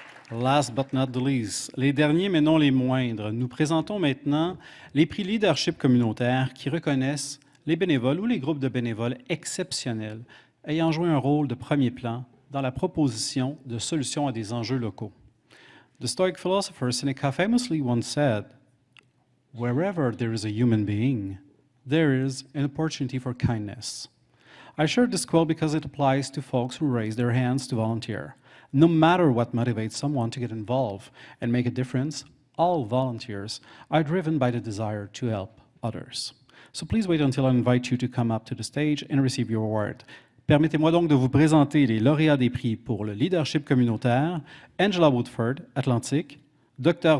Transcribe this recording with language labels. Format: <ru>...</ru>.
<en>Last but not the least,</en> <fr>les derniers mais non les moindres, nous présentons maintenant les prix leadership communautaire qui reconnaissent les bénévoles ou les groupes de bénévoles exceptionnels ayant joué un rôle de premier plan dans la proposition de solutions à des enjeux locaux.</fr> <en>The Stoic philosopher Seneca famously once said, "Wherever there is a human being, there is an opportunity for kindness." I share this quote because it applies to folks who raise their hands to volunteer. No matter what motivates someone to get involved and make a difference, all volunteers are driven by the desire to help others. So please wait until I invite you to come up to the stage and receive your award.</en> <fr>Permettez-moi donc de vous présenter les lauréats des prix pour le leadership communautaire: Angela Woodford, Atlantique; Dr.</fr>